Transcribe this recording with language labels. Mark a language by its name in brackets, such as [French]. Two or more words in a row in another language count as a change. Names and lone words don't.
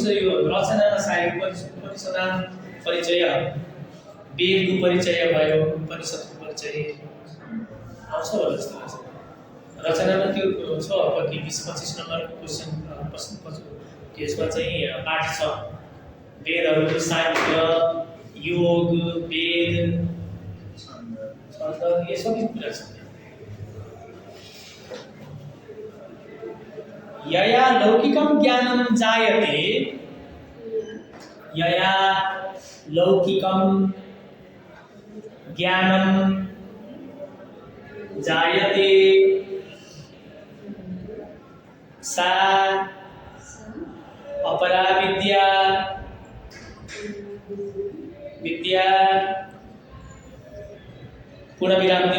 [Nepali] यो रचनामा सायद उपनिषदान परिचय, वेदको परिचय भयो, उपनिषदको परिचय आउँछ होला जस्तो लाग्छ। रचनामा त्यो छ कति 20-25 नम्बरको क्वेशन प्रश्न त्यसमा चाहिँ पाठ छ। वेदहरुको साहित्य, योग, वेद, छन्द, ये सबै कुरा छ। [Sanskrit] यया लौकिकं ज्ञानं जायते, यया लौकिकं ज्ञानं जायते सा अपरा विद्या विद्या पुनः [Nepali] विराम दिउँ।